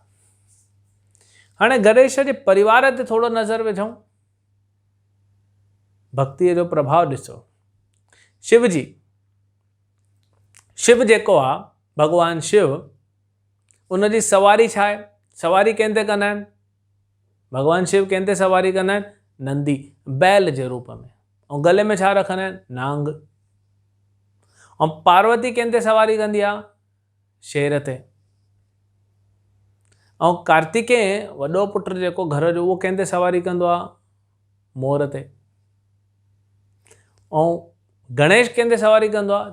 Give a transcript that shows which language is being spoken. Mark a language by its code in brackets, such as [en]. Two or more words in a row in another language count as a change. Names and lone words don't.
[sd] हाणे गणेश जे परिवार ते थोरो नज़र विझूं, भक्तीअ जो प्रभाव ॾिसो। शिव जेको आहे, भॻवान शिव, उनजी सवारी छा आहे? सवारी कंहिंते कंदा आहिनि? भॻवान शिव कंहिंते सवारी कंदा आहिनि? नंदी, बैल जे रूप में, ऐं गले में छा रखंदा आहिनि? नांग। ऐं पार्वती कंहिंते सवारी कंदी आहे? शेर ते। ऐं कार्तिकेय वॾो पुटु जेको घर जो, उहो कंहिंते सवारी कंदो आहे? मोर ते। ऐं गणेश कंहिंते सवारी कंदो आहे?